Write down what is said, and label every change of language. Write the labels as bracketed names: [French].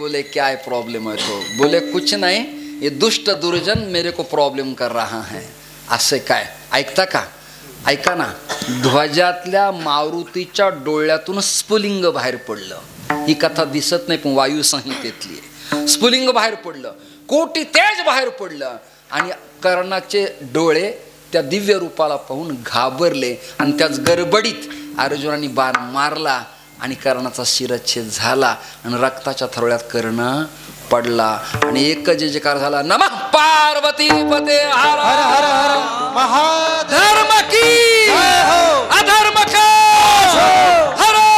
[Hindi] बोले क्या है प्रॉब्लम है? तो बोले कुछ नहीं, ये दुष्ट दुर्जन मेरे को प्रॉब्लेम कर रहा है. [Marathi] असे काय ऐकता का? ऐका ना. ध्वजातल्या मारुतीच्या डोळ्यातून स्फुलिंग बाहेर पडलं. ही कथा दिसत नाही पण वायू संहितेतली आहे. स्फुलिंग बाहेर पडलं, कोटी तेज बाहेर पडलं आणि कर्णाचे डोळे त्या दिव्य रूपाला पाहून घाबरले आणि त्याच गडबडीत अर्जुनाने बाण मारला आणि कर्णाचा शिरच्छेद झाला आणि रक्ताच्या थरोळ्यात कर्ण पडला आणि एक जयकार झाला. [Hindi] नमः पार्वती पते हर हर हर महाधर्म की अधर्म का हर हर.